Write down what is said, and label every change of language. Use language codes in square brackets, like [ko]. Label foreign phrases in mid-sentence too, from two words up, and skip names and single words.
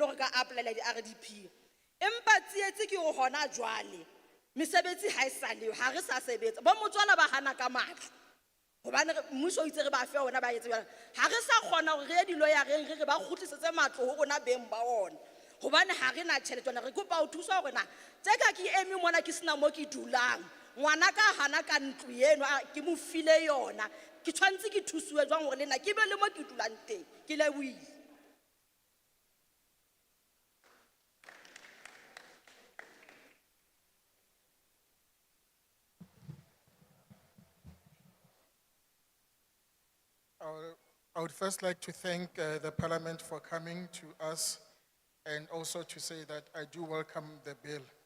[st] hore ka applyela di-RDP empa tsietse ke go hona jwale mesebetsi ha e sa leo ha re sa sebetsa bo motswala ba hana ka matlo hobane mmuso o itse re ba fe ona ba etse jwalo ha re sa kgona hore re ye di-lawyereng re ba kgutlisetse matlo ho rona beng ba ona hobane ha re na tjhelete ona re kopa ho thusa hore na tse ka ke eme mona ke sena mo ke dulang ngwana ka hana ka ntlo eno ke mo file yona ke tshwantse ke thusiwe jwang hore le nna ke be le mo ke dulang teng ke lebohile. [en] I would first like to thank the Parliament for coming to us and also to say that I do welcome the bill.